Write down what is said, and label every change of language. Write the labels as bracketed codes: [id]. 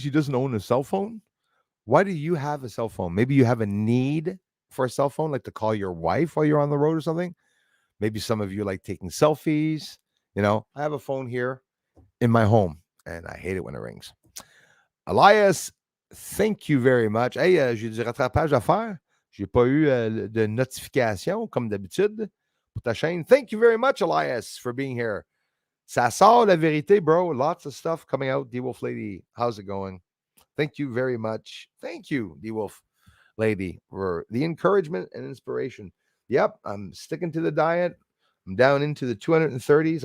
[en] He doesn't own a cell phone? Why do you have a cell phone? Maybe you have a need for a cell phone, like to call your wife while you're on the road or something. Maybe some of you like taking selfies. I have a phone here in my home, and I hate it when it rings. Elias, thank you very much. [fr] Hey, j'ai du rattrapage à faire. J'ai pas eu de notification comme d'habitude pour ta chaîne. [en] Thank you very much, Elias, for being here. [fr] Ça sort la vérité, bro. [en] Lots of stuff coming out. D-Wolf Lady, how's it going? Thank you very much. Thank you, D-Wolf Lady, for the encouragement and inspiration. Yep, I'm sticking to the diet. I'm down into the 230s.